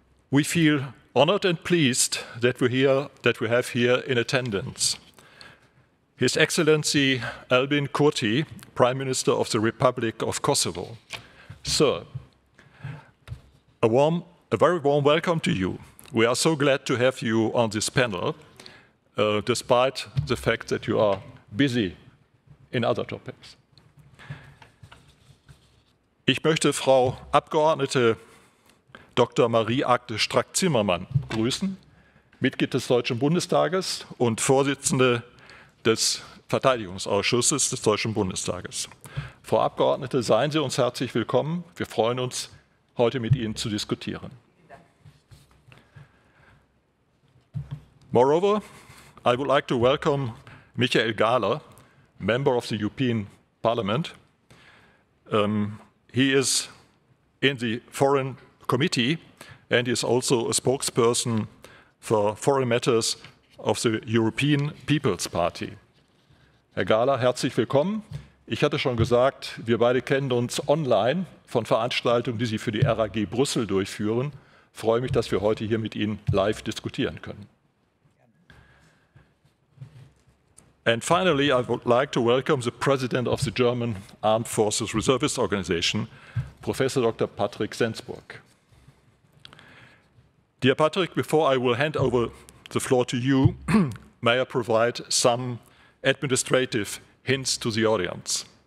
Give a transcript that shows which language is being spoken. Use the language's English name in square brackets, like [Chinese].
[English] We feel honored and pleased that we have here in attendance His Excellency Albin Kurti, Prime Minister of the Republic of Kosovo. Sir, a very warm welcome to you. We are so glad to have you on this panel, despite the fact that you are busy in other topics. [German] Ich möchte Frau Abgeordnete Dr. Marie-Agde Strack-Zimmermann grüßen, Mitglied des Deutschen Bundestages und Vorsitzende des Verteidigungsausschusses des Deutschen Bundestages. Frau Abgeordnete, seien Sie uns herzlich willkommen. Wir freuen uns, heute mit Ihnen zu diskutieren. [English] Moreover, I would like to welcome Michael Gahler, member of the European Parliament. He is in the Foreign Committee and is also a spokesperson for foreign matters of the European People's Party. [German] Herr Gahler, herzlich willkommen. Ich hatte schon gesagt, wir beide kennen uns online von Veranstaltungen, die Sie für die RAG Brüssel durchführen. Ich freue mich, dass wir heute hier mit Ihnen live diskutieren können. [English] And finally, I would like to welcome the President of the German Armed Forces Reservists Association, Professor Dr. Patrick Sensburg. Dear Patrick, before I will hand over the floor to you, may I provide some administrative hints to the audience.